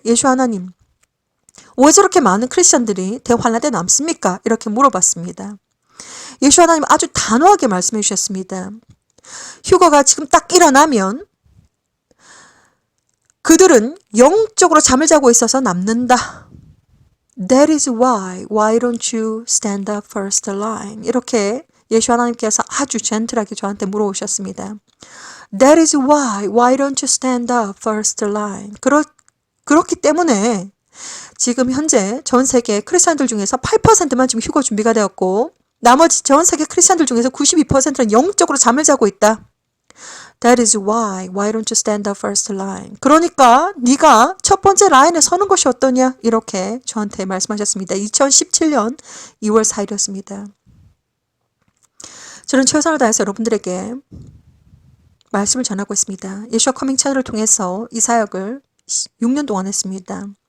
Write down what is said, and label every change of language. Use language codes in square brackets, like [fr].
[ko] 예수 하나님, 왜 저렇게 많은 크리스천들이 대환란 때 남습니까? 이렇게 물어봤습니다. 예수 하나님 아주 단호하게 말씀해 주셨습니다. 휴거가 지금 딱 일어나면 그들은 영적으로 잠을 자고 있어서 남는다. [en] That is why don't you stand up first line? [ko] 이렇게 예수 하나님께서 아주 젠틀하게 저한테 물어오셨습니다. [en] That is why don't you stand up first line? [ko] 그렇기 때문에 지금 현재 전 세계 크리스천들 중에서 8%만 지금 휴거 준비가 되었고 나머지 전 세계 크리스천들 중에서 92%는 영적으로 잠을 자고 있다. [en] That is why don't you stand up first line? [ko] 그러니까 네가 첫 번째 라인에 서는 것이 어떠냐? 이렇게 저한테 말씀하셨습니다. 2017년 2월 4일이었습니다. 저는 최선을 다해서 여러분들에게 말씀을 전하고 있습니다. 예수와 커밍 채널을 통해서 이 사역을 6년 동안 했습니다.